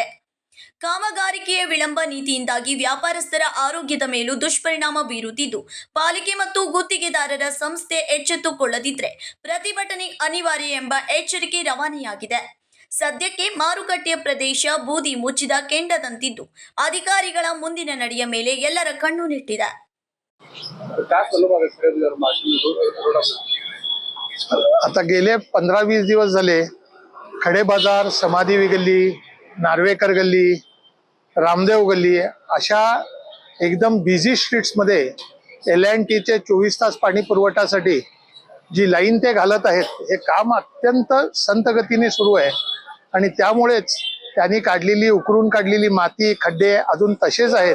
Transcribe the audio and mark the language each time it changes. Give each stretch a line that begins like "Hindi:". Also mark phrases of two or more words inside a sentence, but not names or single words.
Kannada: ಕಾಮಗಾರಿಕೆಯ ವಿಳಂಬ ನೀತಿಯಿಂದಾಗಿ ವ್ಯಾಪಾರಸ್ಥರ ಆರೋಗ್ಯದ ಮೇಲೂ ದುಷ್ಪರಿಣಾಮ ಬೀರುತ್ತಿದ್ದು, ಪಾಲಿಕೆ ಮತ್ತು ಗುತ್ತಿಗೆದಾರರ ಸಂಸ್ಥೆ ಎಚ್ಚೆತ್ತುಕೊಳ್ಳದಿದ್ದರೆ ಪ್ರತಿಭಟನೆ ಅನಿವಾರ್ಯ ಎಂಬ ಎಚ್ಚರಿಕೆ ರವಾನೆಯಾಗಿದೆ. ಸದ್ಯಕ್ಕೆ ಮಾರುಕಟ್ಟೆಯ ಪ್ರದೇಶ ಬೂದಿ ಮುಚ್ಚಿದ ಕೆಂಡದಂತಿದ್ದು, ಅಧಿಕಾರಿಗಳ ಮುಂದಿನ ನಡೆಯ ಮೇಲೆ ಎಲ್ಲರ ಕಣ್ಣು ನೆಟ್ಟಿದೆ.
Marathi: आता गेले 15-20 दिवस झाले खडे बाजार, समादेवी गल्ली, नार्वेकर गल्ली, रामदेव गल्ली अशा एकदम
English: busy streets
Marathi: मध्ये L&T चे 24 तास पाणी पुरवठ्यासाठी जी लाईन ते घालत आहेत, हे काम अत्यंत संत गतीने सुरू आहे आणि त्यामुळेच त्यांनी उकरून काढलेली माती, खड्डे अजून तसेच आहेत.